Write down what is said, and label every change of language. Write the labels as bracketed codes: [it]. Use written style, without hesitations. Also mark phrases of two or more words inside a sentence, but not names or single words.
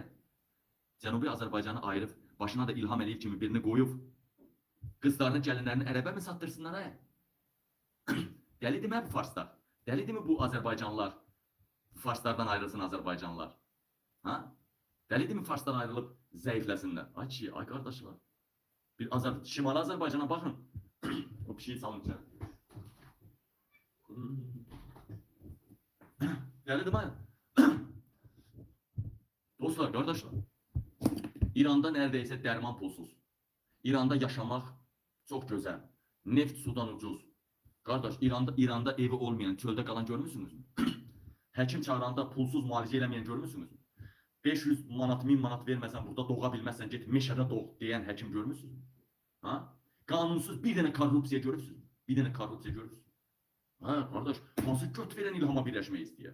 [az] Cənubi Azərbaycanı ayırıb, başına da İlham Əliyev kimi birini qoyub, qızlarını, gəlinlərini ərəbə mi satdırsınlar? Dəlidir mi bu farslar? Dəlidir mi bu Azərbaycanlılar? Farslardan ayrılsın Azərbaycanlılar. Dəlidir mi farslar ayrılıb zəifləsinlər? [tr] Ay qardaşlar. Bir Şimali Azerbaycan'a bakın. O bir şey salınca. Geldi mi? Dostlar, kardeşler. İran'da neredeyse derman pulsuz. İran'da yaşamak çok güzel. Neft sudan ucuz. Kardeş, İran'da evi olmayan, çölde kalan görmüsünüz mü? [az] Həkim çağıranda pulsuz müalicə eləməyən görmüsünüz mü? 500 manat, 1000 manat verməsən burada doğa bilməzsən, get meşədə doğ deyən həkim görmüsünüz mü? Ha? Qanunsuz bir dənə korrupsiya görürsünüz mü? Bir dənə korrupsiya görürsünüz. Ha, kardeş, hansı göt verən İlhama birləşmək istəyər?